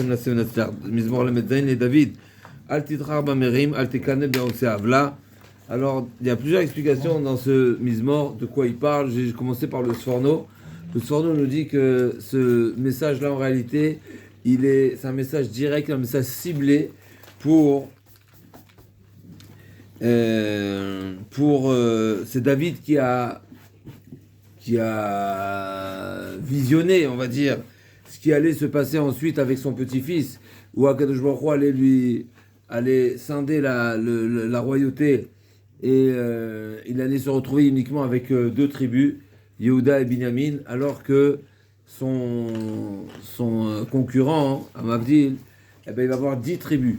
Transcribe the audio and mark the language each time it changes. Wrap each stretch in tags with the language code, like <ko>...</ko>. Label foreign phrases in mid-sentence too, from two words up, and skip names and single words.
<he>צריכים לשים נצלח. מזמור ל"ז לדוד. אל תתחר במרים, אל תקנא בעושי עוולה.</he> <fr>Alors, il y a plusieurs explications dans ce Mizmor, de quoi il parle. J'ai commencé par le Sforno. Le Sforno nous dit que ce message-là, en réalité, c'est un message direct, un message ciblé pour c'est David qui a visionné, on va dire, ce qui allait se passer ensuite avec son petit-fils, où Akadosh Baruch Hu allait scinder la royauté, et il allait se retrouver uniquement avec deux tribus, Yehuda et Binyamin, alors que son concurrent, Amavdil, il va avoir 10 tribus.</fr>